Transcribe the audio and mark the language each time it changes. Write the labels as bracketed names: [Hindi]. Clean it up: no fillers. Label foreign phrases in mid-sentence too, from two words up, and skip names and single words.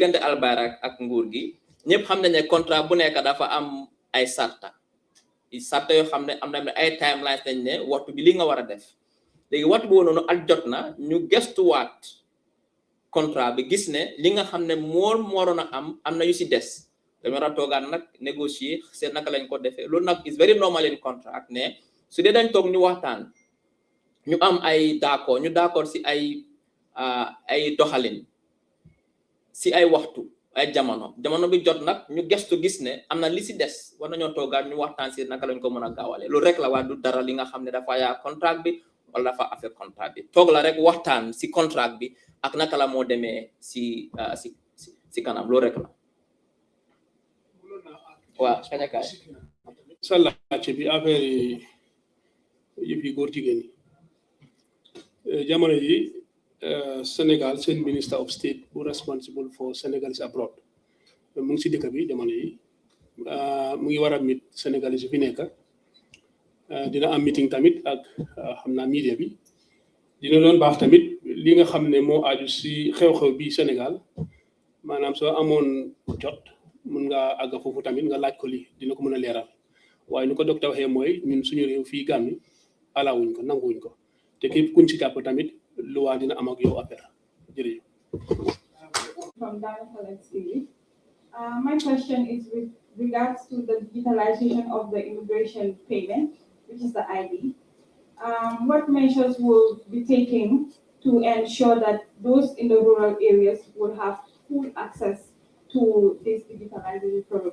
[Wolof] diggante Albayrak ak nguur gi ñëpp xam nañ ne contrat bu nekk dafa am ay sarta yoo xam ne am na ay timelines nañ ne waxtu bi li nga war a def léegi waxtu boobu noonu ak jot na ñu gestuwaat contrat bi gis ne li nga xam ne moo waroon a am na yu si des dañu war a toogaat nag négocier seet naka lañ ko defee loolu nag [English] is very normal in contract [Wolof] ne su dee dañ toog ñu waxtaan ñu am ay d'accord si ay doxalin si ay waxtu ay jamono bi jot nag ñu gestu gis ne am na li si des war nañoo toogaat ñu waxtaan si naka lañ ko mën a gaawale loolu rek la waa du dara li nga xam ne dafa yaa contrat bi wala dafa affaire contrat bi toog la rek waxtaan si contrat bi ak naka la moo demee si kanam loolu rek la waaw kañakaay sa laajte bi affaire yi yëpp yi góor jigéen yi jamono yi Sénégal seen [English] minister of state [Wolof] bu [English] responsible for Senegalese abroad [Wolof] mu ngi si dëkk bi jamono yi mu ngi war a mit Sénégalais yi fi nekk dina am meeting tamit ak xam naa media bi dina doon baax tamit li nga xam ne moo aju si xew-xew bi Sénégal maanaam soo amoon jot mun nga àgg foofu tamit nga laaj ko li dina ko mën a leeral waaye nu ko docteur waxee mooy ñun suñu réew fii Gàmbi alawuñ ko nanguwuñ ko te képp kuñ si jàpp tamit luwaa dina am ak yow affaire jërëjëf. [English] From Dana TV. My question is with regards to the digitalization of the immigration payment, which is the ID. What measures will be taken to ensure that those in the rural areas will have full access to this digitalization program?